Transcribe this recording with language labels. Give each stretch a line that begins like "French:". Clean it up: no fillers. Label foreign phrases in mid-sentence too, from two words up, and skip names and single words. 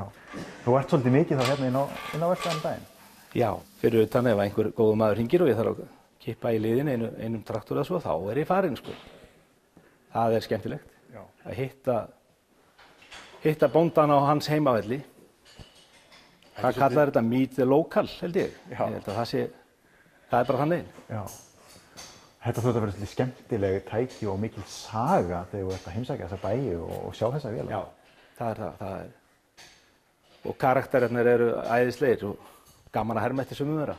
Icelandic: Þú ert svolítið mikið þá hérna inn á verkstæðinu daginn? Já, fyrir utan ef einhver góður maður hringir og ég þarf að kippa í liðin einum traktor eða svo, þá er ég farinn, sko. Það er skemmtilegt. Já. Að hitta bóndan á hans heimavelli. Hvað kallar þetta?
English: Meet the local,
Icelandic: held ég. Já. Ég held að það er bara þannig. Já. Þetta þótt að vera svolítið skemmtileg tæki og mikil saga þegar þú ert að heimsækja þessa bæi og sjá þessa vélar. Já, það er. Og karakterarnir eru æðislegir og gaman að herma eftir sumum þeirra.